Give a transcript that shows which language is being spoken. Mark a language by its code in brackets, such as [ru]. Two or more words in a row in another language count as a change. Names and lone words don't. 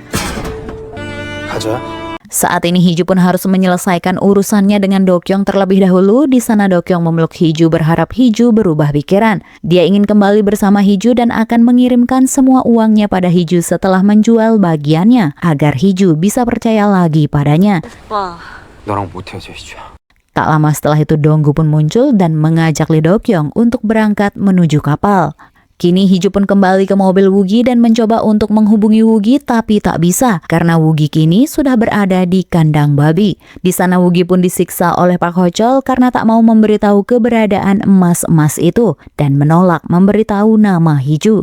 [id] Saat ini Hiju pun harus menyelesaikan urusannya dengan Dokyong terlebih dahulu. Di sana Dokyong memeluk Hiju berharap Hiju berubah pikiran. Dia ingin kembali bersama Hiju dan akan mengirimkan semua uangnya pada Hiju setelah menjual bagiannya agar Hiju bisa percaya lagi padanya. [ko] 너랑 못 헤어져 희주야. [id] Tak lama setelah itu Donggu pun muncul dan mengajak Lee Dokyong untuk berangkat menuju kapal. Kini Hiju pun kembali ke mobil Woogie dan mencoba untuk menghubungi Woogie tapi tak bisa karena Woogie kini sudah berada di kandang babi. Di sana Woogie pun disiksa oleh Park Ho-chol karena tak mau memberitahu keberadaan emas-emas itu dan menolak memberitahu nama Hiju.